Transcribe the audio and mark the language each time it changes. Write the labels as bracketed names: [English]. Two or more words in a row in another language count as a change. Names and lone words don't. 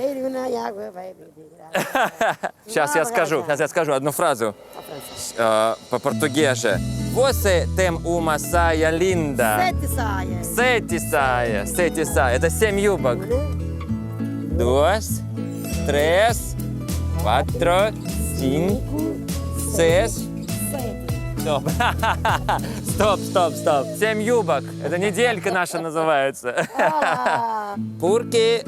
[Russian] Сейчас я скажу одну фразу. По-португезе. [Portuguese] Você tem uma saia linda. Sete saias. [Russian] Это 7 юбок. 2, 3, 4, 5, 6. Стоп. 7 юбок. Это неделька наша называется. Пурки.